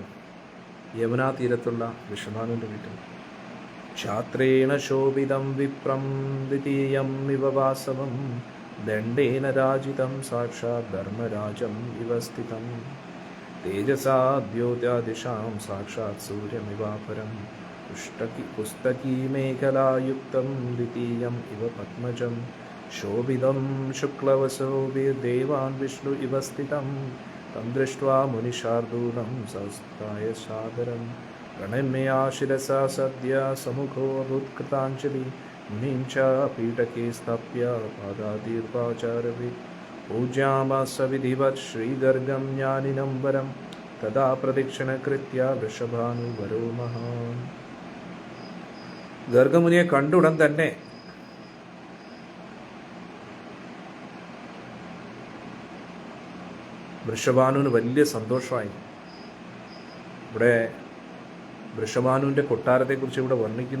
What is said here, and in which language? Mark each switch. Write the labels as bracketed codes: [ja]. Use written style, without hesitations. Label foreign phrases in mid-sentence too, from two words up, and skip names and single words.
[ml] യമുനാ തീരത്തുള്ള വൃഷഭാനുവിൻ്റെ വീട്ടിൽ. [sa] ക്ഷാത്രേണ ശോഭിതം വിപ്രം ദ്വിതീയം ഇവ വാസവം ദണ്ഡേന രാജിതം സാക്ഷാത് ധർമ്മരാജം ഇവ സ്ഥിതം തേജസാ ദ്യോത്യാദിശാം സാക്ഷാത് സൂര്യമിവാപരം पुस्तकीमेखलायुक्तं द्वितीयम् इव पद्मजं शोभितं शुक्लवसोभिर्देवान् विष्णु इव स्थितं तं दृष्ट्वा मुनिशार्दूलं संस्थाय सादरं प्रणम्य शिरसा सद्य समुखोऽभूत्कृताञ्जलि मुनिं च पीठके स्थाप्य पादातीर्पाचारवित् पूज्यामास विधिवत् श्रीगर्गं ज्ञानिनं वरं तदा प्रदक्षिणकृत्य വൃഷഭാനുവരോ മഹാൻ. [ml] ഗർഗമുനിയെ കണ്ടുടൻ തന്നെ വൃഷഭാനുവിന് വലിയ സന്തോഷമായി. ഇവിടെ വൃഷഭാനുവിൻ്റെ കൊട്ടാരത്തെക്കുറിച്ച് ഇവിടെ വർണ്ണിക്കുന്നു.